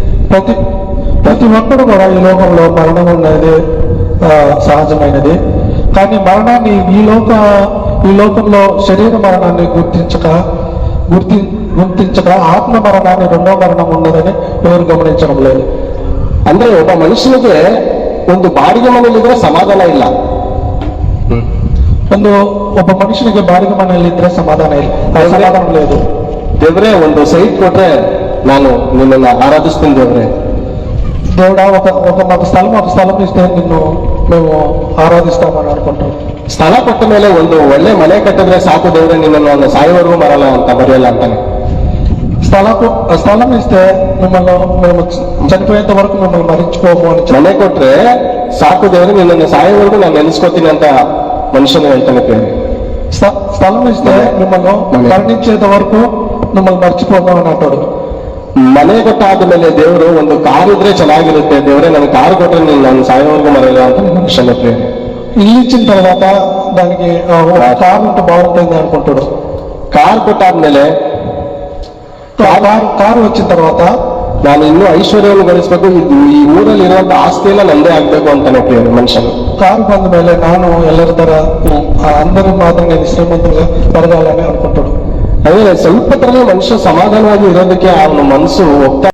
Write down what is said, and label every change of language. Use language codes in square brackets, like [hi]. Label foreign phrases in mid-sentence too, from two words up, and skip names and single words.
[te] ప్రతి ప్రతి ఒక్కరు కూడా ఈ లోకంలో మరణం ఉన్నది సహజమైనది. కానీ మరణాన్ని ఈ లోకంలో శరీర మరణాన్ని గుర్తించక ఆత్మ మరణాన్ని, రెండో మరణం ఉన్నదని ఎవరు ಗಮನಿಸడం లేదు. [kn] ಅಂದ್ರೆ ಒಬ್ಬ ಮನುಷ್ಯನಿಗೆ ಒಂದು ಬಾಡಿಗೆ ಮನೆಯಲ್ಲಿದ್ರೆ ಸಮಾಧಾನ ಇಲ್ಲ. ಒಬ್ಬ ಮನುಷ್ಯನಿಗೆ ಬಾಡಿಗೆ ಮನೆಯಲ್ಲಿದ್ರೆ ಸಮಾಧಾನ లేదు. ದೇವ್ರೆ ಒಂದು ಸೈಟ್ ಕೊಟ್ರೆ ನಾನು ನಿನ್ನನ್ನು ಆರಾಧಿಸ್ತೀನಿ ದೇವ್ರೆ. [te] దేవుడా ఒక స్థలం ఇస్తే నిన్ను మేము ఆరాధిస్తామని అనుకుంటాం. [kn] ಸ್ಥಳ ಕೊಟ್ಟ ಮೇಲೆ ಒಂದು ಒಳ್ಳೆ ಮನೆ ಕಟ್ಟಿದ್ರೆ ಸಾಕು ದೇವ್ರೆ, ನಿನ್ನನ್ನು ಸಾಯೋವರೆಗೂ ಮರೆಯಲ್ಲ ಅಂತಾನೆ. [te] స్థలం ఇస్తే మిమ్మల్ని మేము చనిపోయేంత వరకు మిమ్మల్ని మరించుకోము అని. [kn] ಮನೆ ಕೊಟ್ರೆ ಸಾಕು ದೇವ್ರೆ, ನಿನ್ನನ್ನು ಸಾಯೋವರೆಗೂ ನಾನು ನೆನೆಸ್ಕೋತೀನಿ ಅಂತ ಮನುಷ್ಯನು ಹೇಳ್ತಾನೆ. [te] స్థలం ఇస్తే మిమ్మల్ని మరణించేంత వరకు మిమ్మల్ని మర్చిపోము అని అంటాడు. [kn] ಮನೆ ಕೊಟ್ಟಾದ್ಮೇಲೆ ದೇವರು ಒಂದು ಕಾರ್ ಇದ್ರೆ ಚೆನ್ನಾಗಿರುತ್ತೆ, ದೇವ್ರೆ ನನಗೆ ಕಾರ್ ಕೊಟ್ರೆ ನಾನು ಸಾಯೋವರೆಗೂ ಮರೆಯಲ್ಲ ಅಂತ ಮನುಷ್ಯನ ಪ್ರೇರಣೆ. [te] ఇల్లు ఇచ్చిన తర్వాత దానికి కారు ఉంటే బాగుంటుంది అనుకుంటాడు. [kn] ಕಾರ್ ಕೊಟ್ಟಾದ್ಮೇಲೆ [te] కారు వచ్చిన తర్వాత [kn] ನಾನು ಇನ್ನೂ ಐಶ್ವರ್ಯವನ್ನು ಗಳಿಸ್ಬೇಕು, ಈ ಊರಲ್ಲಿ ಇರುವಂತ ಆಸ್ತಿ ಎಲ್ಲ ನಂದೇ ಆಗ್ಬೇಕು ಅಂತಾನೆ ಪ್ರೇರಣೆ ಮನುಷ್ಯನು. [te] కారు [kn] ಬಂದ ಮೇಲೆ ನಾನು ಎಲ್ಲರ ತರ [te] అందరి మాదిరిగా శ్రీమంతులుగా పెరగాలని అనుకుంటాడు. [kn] ಅದೇ ಸ್ವಲ್ಪ ತರನೇ ಮನುಷ್ಯ ಸಮಾಧಾನವಾಗಿ ಇರೋದಕ್ಕೆ ಅವನ ಮನಸ್ಸು ಹೋಗ್ತಾ